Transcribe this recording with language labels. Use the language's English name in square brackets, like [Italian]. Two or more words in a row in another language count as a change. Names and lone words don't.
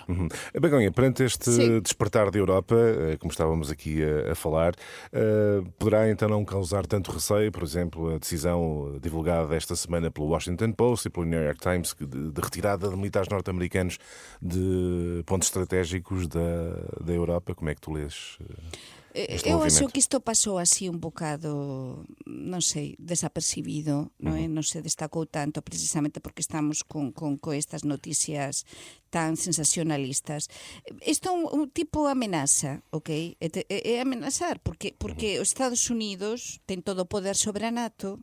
[Portuguese] Begonha, perante este despertar da Europa, como estávamos aqui a falar, poderá então não causar tanto receio, por exemplo, a decisão divulgada esta semana pelo Washington Post e pelo New York Times de retirada de militares norte-americanos de pontos estratégicos da Europa? Como é que tu lês? [Galician] Eu acho que isto pasou así un bocado, non sei, desapercibido, non se destacou tanto precisamente porque estamos con estas noticias tan sensacionalistas. Isto é un tipo amenaza, ok? É amenazar, porque os Estados Unidos ten todo o poder sobre a NATO.